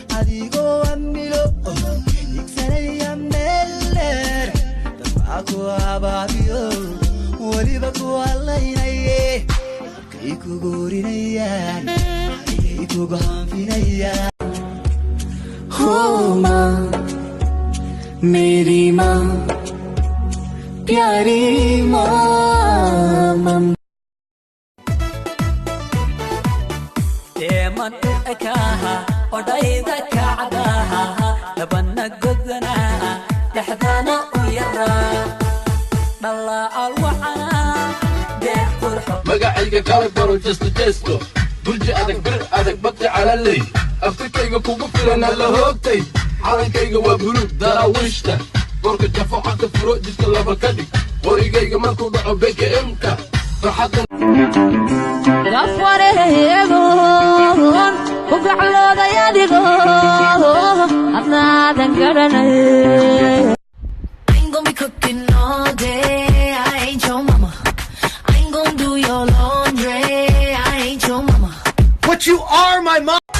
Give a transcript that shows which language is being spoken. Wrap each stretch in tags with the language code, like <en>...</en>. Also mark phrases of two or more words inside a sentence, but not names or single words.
<so>Adigoo amilo, igsanaya meel dheer, dad baa ku abaabiyo, weliba ku hadlaynaye. Halkay ku goorinayaan, halkay ku go'aanfinayaan.</so> <hi>हो माँ, मेरी माँ, प्यारी माँ, मम-</hi> <so>Deeman u ekaaha, odhayda kacdaha, labana godana, dhexdana u yara. Dhala alwaca, deeq qurxo- Magacayga kala baro,</so> <en>just a testo.</en> <so>Burji adag, bir adag, bati calaley. Afrikayga kugu filan, alla hoogtay. Calankayga waa buluug, daraawiishta. Boorka jafo, cagta furo, jidka laba ka dhig. Qorigayga markuu dhaco, B K M-ka. Farxadda- Gafareegoon, ku gaclooday adigoo, adnaadan garanay.</so> <en>I ain't gonna be cooking all day, I ain't your mama. I ain't gonna do your laundry, I ain't your mama. But you are my mom!</en>